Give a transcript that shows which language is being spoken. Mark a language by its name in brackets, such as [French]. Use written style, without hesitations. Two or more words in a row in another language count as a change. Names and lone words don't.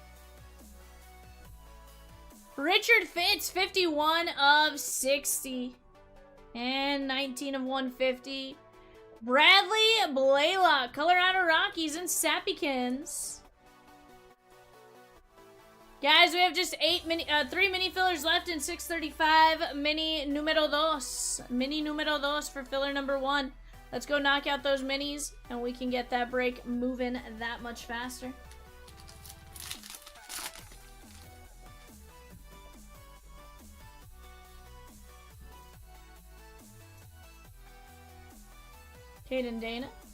[English] Richard Fitz, 51 of 60. And 19 of 150. Bradley Blaylock, Colorado Rockies and Sappykins. Guys, we have just 3 mini fillers left in 635 mini [Spanish] numero dos. [English] Mini [Spanish] numero dos [English] for filler number 1. Let's go knock out those minis and we can get that break moving that much faster. Caden Dana.